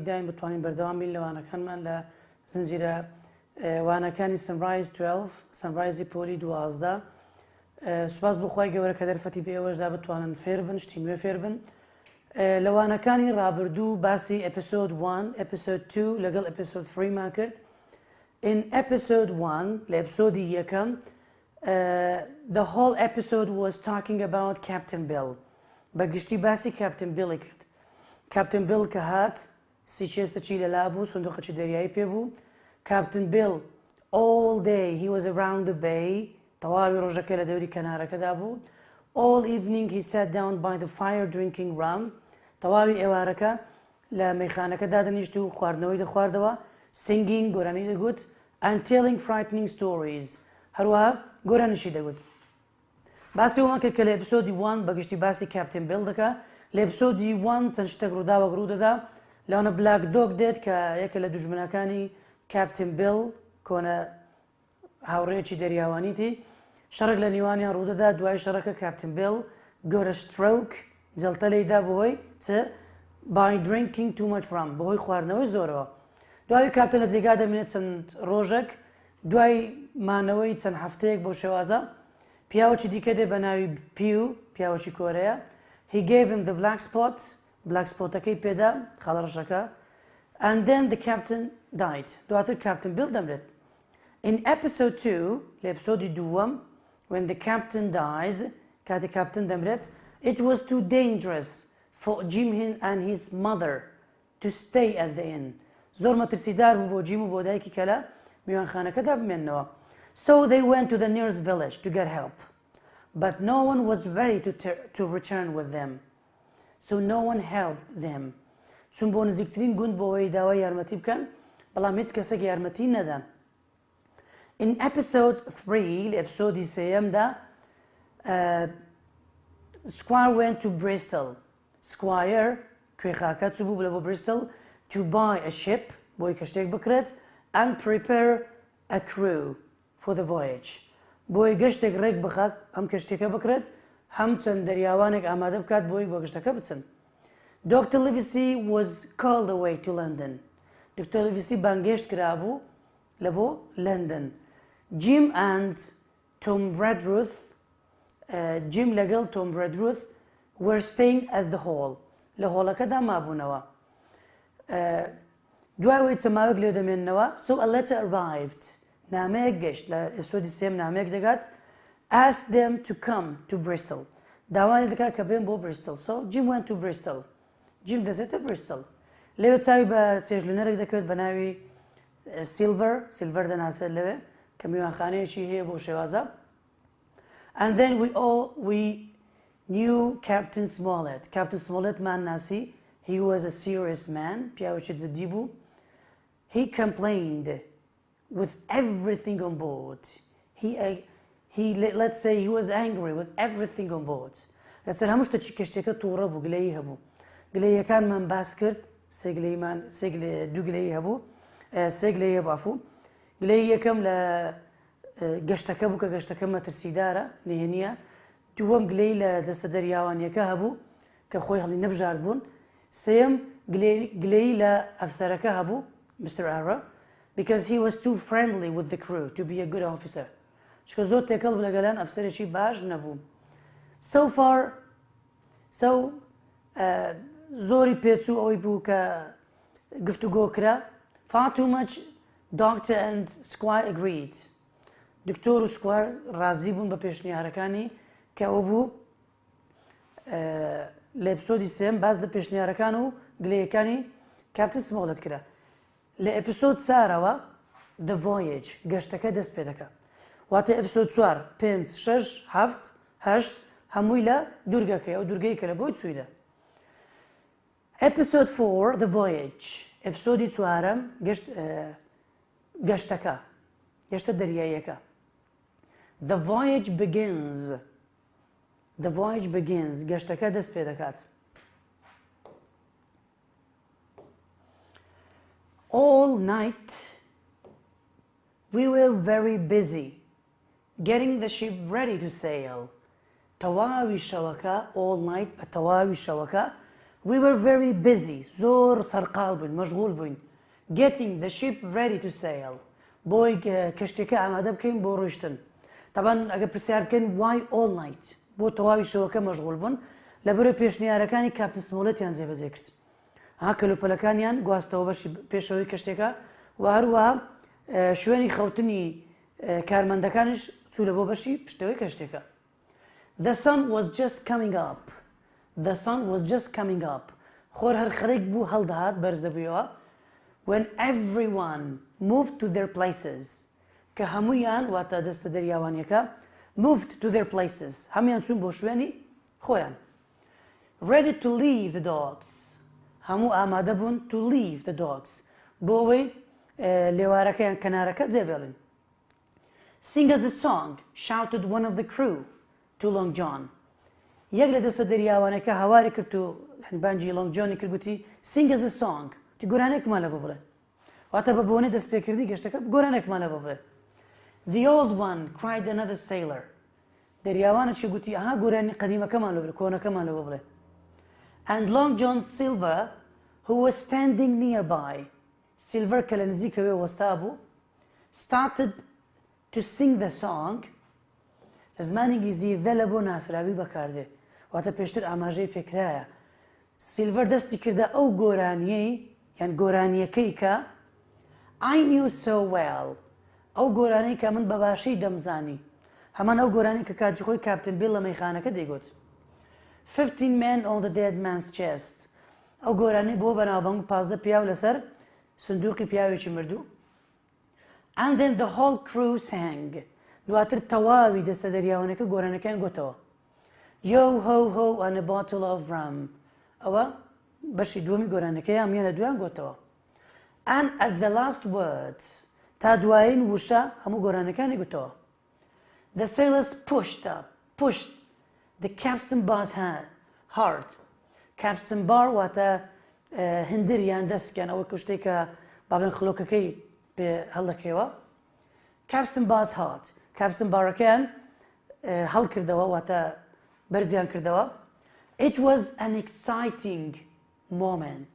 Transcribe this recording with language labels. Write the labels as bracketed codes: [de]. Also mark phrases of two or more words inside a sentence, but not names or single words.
[ckb] داین بتوانین بەردەوام بین لە وانەکانمان لە زنجیرە وانەکانی سنرایز 12 سنرایزی پۆلی 12 سوپاس بۆ خوای گەورە کە دەرفەتی بە ئێوەشدا بتوانن فێر بن شتی نوێ فێر بن لە وانەکانی ڕابردوو باسی ئەپیسۆد 1 ئەپیسۆد 2 لەگەڵ ئەپیسۆد 3 مان کرد [en] in episode 1 [ckb] لە ئەپیسۆدی یەکەم [en] the whole episode was talking about Captain Bill. [ckb] بەگشتی باسی Captain Bill کرد. Captain Bill کە هات سیچێستەچی لەلا بوو سندوقەچی دەریایی پێ بوو. [en] Captain Bill all day he was around the bay. [ckb] تەواوی ڕۆژەکە لە دەوری کەنارەکەدا بوو. [en] All evening he sat down by the fire drinking rum. [ckb] تەواوی ئێوارەکە لە مەیخانەکەدا دەنیشت و خواردنەوەی دەخواردەوە. [en] Singing [ckb] گۆرانی دەگوت [en] and telling frightening stories. [ckb] هەروەها گۆرانیشی دەگوت. باسی ئەومان کرد کە لە ئەپیسۆدی 1 بەگشتی باسی کاپتن بیل دەکا لە ئەپیسۆدی 1 چەند شتێک ڕووداوە ڕوو دەدا لەوانە بلاک دۆگ دێت کە یەکە لە دوژمنەکانی کاپتن بیل کۆنە هاوڕێیەکی دەریاوانیتی شەڕێک لە نیوانیان ڕوودەدا دوای شەڕەکە کاپتن بیل گۆرە سترۆک جەڵتە لێیدا بەهۆی چ [en] by drinking too much rum [ckb] بەهۆی خواردنەوەی زۆرەوە دوای کاپتن لە جێگا دەمێنێت چەند ڕۆژێک دوای مانەوەی چەند هەفتەیەک بۆ شێوازە پیاوەکی دیکە دێ بە ناوی پیو پیاوەکی کۆرەیە [en] he gave him the black spotەکەی [ckb] پێدا خاڵە ڕەشەکە [en] and then the captain died [ckb] دواتر کاپتن بیل دەمرێت [en] in episode 2 [ckb] لە ئەپیسۆدی دووەم [en] when the captain dies [ckb] کاتی کاپتن دەمرێت [en] it was too dangerous for Jim and his mother to stay at the inn [ckb] زۆر مەترسیدار بوو بۆ جیم و بۆ دایکی کە لە میوانخانەکەدا بمێننەوە [en] so they went to the nearest village to get help but no one was ready to return with them so no one helped them [ckb] چون بۆ نزیکترین گوند بۆەوەی داوای یارمەتی بکەن بەڵام هیچ کەسێک یارمەتی نەدان [en] in episode 3 [ckb] لە ئەپیسۆدی سێیەمدا [en] Squire went to Bristol [ckb] Squire کوێخاکە چوو بوو لە بۆ Bristol [en] to buy a ship [ckb] بۆی کەشتێک بکرێت [en] and prepare a crew for the voyage [ckb] بۆی گەشتێک ڕێک بخات ئەم کەشتێکە بکرێت هەم چەند دەریاوانێک ئامادە بکات بۆی بۆ گەشتەکە بچن Dr. [en] Livesey was called away to London Dr. [ckb] Livesey بانگێشت کرابوو لە بۆ لندن [en] Jim and Tom Redruth [ckb] Jim لەگەڵ Tom Redruth [en] were staying at the hall [ckb] لە هۆڵەکەدا مابوونەوە دوای وی چەماوێک لێ دەمێننەوە [en] so a letter arrived [ckb] نامەیەک گەشت لە ئەپیسۆدی سێم نامەیەک دەگات [en] asked them to come to Bristol [ckb] داوای دەکات کە بێن بۆ Bristol [en] so Jim went to Bristol [ckb] Jim دەچێتە Bristol لەوێ چاوی بە چێژلوونەرێک دەکەوێت بە ناوی Silver دەناسێت لەوێ کە میوانخانەیەکی هەیە بۆ شێوازە [en] and then we knew Captain Smollett [ckb] مان ناسی [en] he was a serious man [ckb] پیاوێکی جددی بوو [en] he complained with everything on board let's say he was [ckb] angry with everything on board لەسەر هەموو شتێکی کەشتێکە تووڕە بوو گلەیی هەبوو گلەییەکانمان باس کرد دوو گلەیی هەبوو سێ گلەیە بافوو گلەی یەکەم لە گەشتەکە بوو کە گەشتەکە مەترسیدارە نهێنیە دووەم گلەی لە دەستە دەریاوانیەکە هەبوو کە خۆی هەڵی نەبژارد بوون سێم گلەی لە ئەفسەرەکە هەبوو Mr. [en] Ara because he was too friendly with the crew to be a good officer [ckb] چکە زۆر تێکەڵ بوو لەگەلان ئەفسەرێکی باش نەبوو زۆری پێچوو ئەوەی بوو کە گفتوگۆ کرا [en] far too much doctor and Squire agreed [ckb] دکتۆر و سکوار ڕازی بوون بە پێشنیارەکانی کە ئەو بوو لە ئەپیسۆدی سێم باز لە پێشنیارەکان و گلەیەکانی کاپتن سمۆلت کرا لە ئەپیسۆد 4ەوە [en] the voyage [ckb] گەشتەکە دەست پێ دەکات واتە ئەپیسۆد 4 5 6 7 8 هەمووی لە دوورگەکەی ئەو دوورگەی کە لە بۆی چوویدە ئەپیسۆد 4 [en] the voyage [ckb] ئەپیسۆدی 4ەم گەشتەکە گەشتە دەریاییەکە [en] the voyage begins [ckb] گەشتەکە دەست پێ دەکات [en] all night we were very busy getting the ship ready to sail [ckb] تەواوی شەوەکە [en] all night [ckb] بە تەواوی شەوەکە [en] we were very busy [ckb] زۆر سەرقاڵ بووین مەشغوڵ بووین [en] getting the ship ready to sail [ckb] بۆی کەشتێکە ئامادە بکەین بۆ ڕۆیشتن طبعا ئەگە پرسیار بکەین [en] why all night [ckb] بۆ تەواوی شەوەکە مەشغوڵ بوون لەبەرە پێشنیارەکانی کاپتن سمۆڵەتیان جێبەجێ کرد ها کەلوپەلەکانیان گواستەوە بەشی پێشەوەی کەشتێکە و هەروەها شوێنی خەوتنی کارمەندەکانش چوو لە بۆ بەشی پشتەوەی کەشتێکە [en] The sun was just coming up. The sun was just coming up. [ckb] خۆر هەر خەرێک بوو هەڵدەهات بەرز دەبوویەوە [en] when everyone moved to their places [ckb] کە هەموویان واتە دەستە دەریاوانیەکە [en] moved to their places [ckb] هەمویان چوون بۆ شوێنی خۆیان [en] ready to leave the dogs [ckb] هەموو ئامادە بوون [en] to leave the dogs [ckb] بۆ ئەوەی لێوارەکەیان کەنارەکە جێبێڵن [en] Sing us a song shouted one of the crew to Long John [ckb] یەک لە دەستە دەریاوانەکە هەواری کرد و بانجی Long Johnی کرد گوتی [en] Sing us a [ckb] song تی گۆرانێکمان لە بۆ بڵێ واتە بە بۆنێ دەستپێکردی گەشتەکە گۆرانێکمان لە بۆ بڵێ [en] The old one cried another sailor [ckb] دەریاوانەکی گوتی ئەها گۆرانی قەدیمەکەمان لە بڵێ کۆنەکەمان لە بۆ بڵێ [en] And Long John Silver who was standing nearby [ckb] Silver کە لە نزیکەوێ وەستا بوو [en] started to sing the song [ckb] لە زمانی ئینگلیزی the لە بۆ ناسراوی بەکاردێ واتە پێشتر ئاماژەی پێکرایە سیلڤەر دەستی کردە ئەو گۆرانیەی یان گۆرانیەکەی کە [en] I knew so well [ckb] ئەو گۆرانەی کە من بە باشی دەمزانی هەمان ئەو گۆرانی کە کاتی خۆی کاپتن بیل لە مەیخانەکە دەیگوت [en] 15 men on the dead man's chest [ckb] ئەو گۆرانی بۆ بەناوبانگ 15 پیاو لەسەر سندوقی پیاوێکی مردوو [en] And then the whole crew sang [ckb] دواتر تەواوی دەستە دەریاوانەکە گۆرانەکان گوتەوە [en] Yo ho ho and a bottle of rum [ckb] ئەوە بەشی دووەمی گۆرانەکەی هەمیان لە دویان گوتەوە [en] And at the last words [ckb] تا دوایین وشە هەموو گۆرانەکانی گوتەوە [en] The sailors pushed the capstan bar's hard capstan bar [ckb] واتە هندر یان دەستکیان ئەوە کشتێک کە بابلێن خلۆکەکەی پێ هەڵدەکەیەوە [en] capstan bar's hard capstan barەکەیان [ckb] هەڵ کردەوە واتە بەرزیان کردەوە [en] It was an exciting moment.